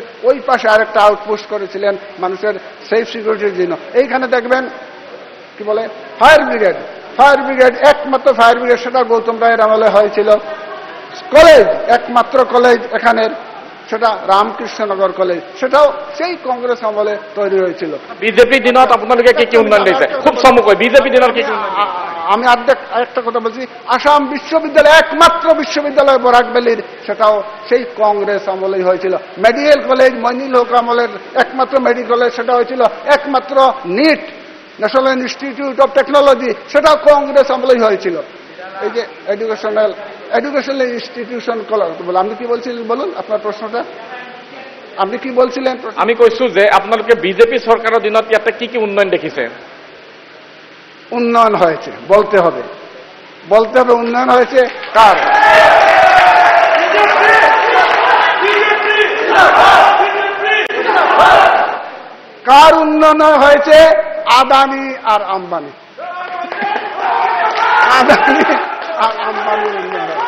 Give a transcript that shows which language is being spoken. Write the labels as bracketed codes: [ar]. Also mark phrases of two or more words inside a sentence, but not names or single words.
[bn] ওই পাশে আরেকটা আউটপোস্ট করেছিলেন মানুষের [en] safe security [bn] জন্য। এইখানে দেখবেন কি বলে ফায়ার ব্রিগেড, একমাত্র ফায়ার ব্রিগেড, সেটা গৌতম রায়ের আমলে হয়েছিল। কলেজ, একমাত্র কলেজ এখানের, সেটা রামকৃষ্ণনগর কলেজ, সেটাও সেই কংগ্রেস আমলে তৈরি হয়েছিল। [as] বিজেপি দিনত আপোনালোকে কি কি উন্নয়ন দিছে? খুব চমুকৈ বিজেপি দিনত কি কি? [bn] আমি আরেকটা কথা বলছি, আসাম বিশ্ববিদ্যালয়, একমাত্র বিশ্ববিদ্যালয় বরাকভ্যালির, সেটাও সেই কংগ্রেস আমলেই হয়েছিল। মেডিকেল কলেজ মইনুল হক আমলের একমাত্র মেডিকেল কলেজ, সেটা হয়েছিল। একমাত্র নিট, ন্যাশনাল ইনস্টিটিউট অফ টেকনোলজি, সেটাও কংগ্রেস আমলেই হয়েছিল। এই যে [en] educational institution, [bn] আপনি কি বলছিলেন বলুন আপনার প্রশ্নটা, আপনি কি বলছিলেন? [as] আমি কৈছো যে আপোনালোকে বিজেপি সরকারের দিনত ইয়াতে কি কি উন্নয়ন দেখিছে? [bn] উন্নয়ন হয়েছে, বলতে হবে উন্নয়ন হয়েছে কার? কার উন্নয়ন হয়েছে? আদানি আর আম্বানি। আদানি আর আম্বানির উন্নয়ন হয়েছে।